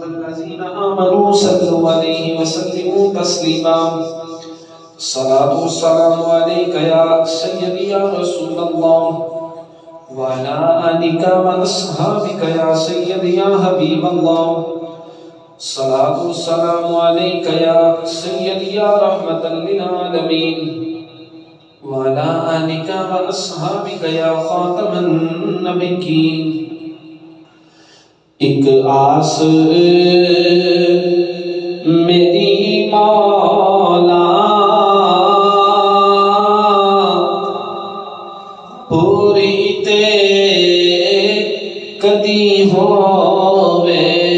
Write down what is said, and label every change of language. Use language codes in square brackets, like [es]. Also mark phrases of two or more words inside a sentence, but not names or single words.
[ar] الذين آمنوا صلوا عليه وسلموا تسليما الصلاة والسلام عليك يا سيدي يا رسول الله وعلى آلك وأصحابك يا سيدي يا حبيب الله الصلاة والسلام عليك يا سيدي يا رحمة للعالمين وعلى آلك وأصحابك يا خاتم النبيين [pa] ایک آس میری مولا پوری تے کدی ہووے